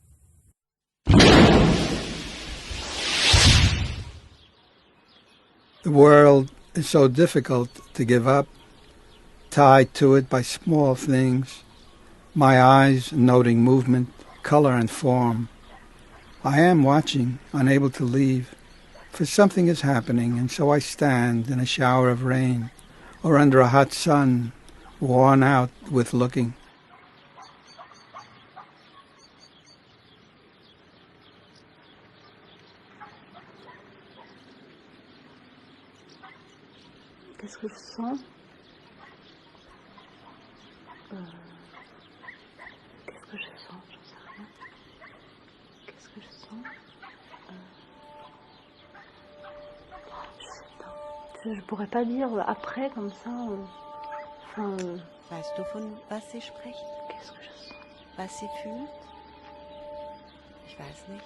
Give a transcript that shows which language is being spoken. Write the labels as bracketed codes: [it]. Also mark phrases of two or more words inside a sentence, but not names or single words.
[en] The world is so difficult to give up, tied to it by small things, my eyes noting movement, color and form. I am watching, unable to leave. For something is happening, and so I stand in a shower of rain, or under a hot sun, worn out with looking. [fr] Qu'est-ce que je sens? Qu'est-ce que je sens? J'en sais rien. Qu'est-ce que je sens? Je pourrais pas dire après comme ça. [de] Weißt du, von was sie spricht? [fr] Qu'est-ce que je sens? [de] Was sie fühlt? Ich weiß nicht.